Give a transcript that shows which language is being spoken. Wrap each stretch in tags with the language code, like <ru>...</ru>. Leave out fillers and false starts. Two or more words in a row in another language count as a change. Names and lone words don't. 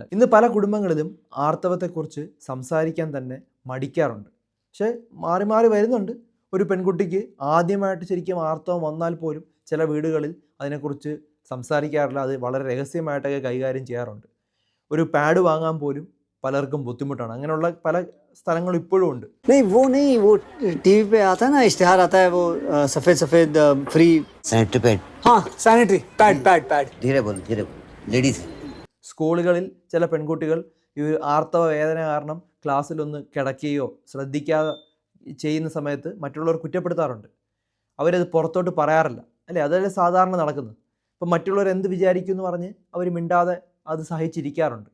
<ml>ഇന്ന് പല കുടുംബങ്ങളിലും ആർത്തവത്തെക്കുറിച്ച് സംസാരിക്കാൻ തന്നെ മടിക്കാറുണ്ട്. പക്ഷേ മാറി മാറി വരുന്നുണ്ട്. ഒരു പെൺകുട്ടിക്ക് ആദ്യമായിട്ട് ശരിക്കും ആർത്തവം വന്നാൽ പോലും ചില വീടുകളിൽ അതിനെക്കുറിച്ച് സംസാരിക്കാറില്ല, അത് വളരെ രഹസ്യമായിട്ടൊക്കെ കൈകാര്യം ചെയ്യാറുണ്ട്. ഒരു പാഡ് വാങ്ങാൻ പോലും പലർക്കും ബുദ്ധിമുട്ടാണ്. അങ്ങനെയുള്ള പല സ്ഥലങ്ങളും ഇപ്പോഴും ഉണ്ട്.</ml> <hi>वो टीवी पे आता है ना, इश्तिहार आता है, वो सफेद फ्री सैनिटरी पैड। हाँ, सैनिटरी पैड। धीरे बोलो लेडीज।</hi> <ml>സ്കൂളുകളിൽ ചില പെൺകുട്ടികൾ ഈ ആർത്തവ വേദന കാരണം ക്ലാസ്സിലൊന്ന് കിടക്കുകയോ ശ്രദ്ധിക്കാതെ ചെയ്യുന്ന സമയത്ത് മറ്റുള്ളവർ കുറ്റപ്പെടുത്താറുണ്ട്. അവരത് പുറത്തോട്ട് പറയാറില്ല, അല്ലേ? അതല്ലേ സാധാരണ നടക്കുന്നത്. ഇപ്പം മറ്റുള്ളവർ എന്ത് വിചാരിക്കും എന്ന് പറഞ്ഞ് അവർ മിണ്ടാതെ അത് സഹിച്ചിരിക്കാറുണ്ട്.</ml>